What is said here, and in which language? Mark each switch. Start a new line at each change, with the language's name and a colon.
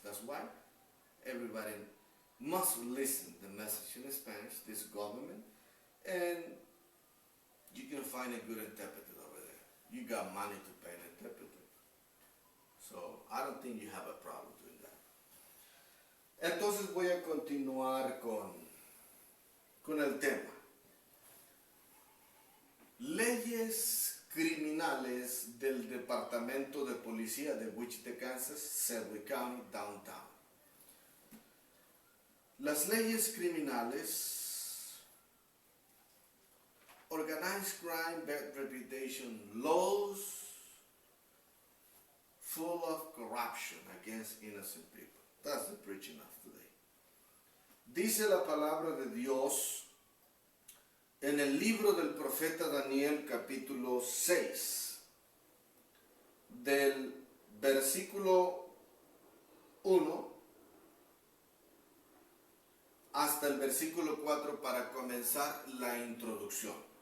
English: That's why everybody must listen to the message in Spanish, this government, and you can find a good interpreter over there. You got money to pay an interpreter. So I don't think you have a problem doing that.
Spanish: Entonces voy a continuar con el tema. Leyes criminales del Departamento de Policía de Wichita, Kansas, Sedgwick County, downtown. Las leyes criminales,
English: organized crime, bad reputation, laws full of corruption against innocent people. That's the preaching of today.
Spanish: Dice la palabra de Dios en el libro del profeta Daniel, capítulo 6, del versículo 1 hasta el versículo 4 para comenzar la introducción.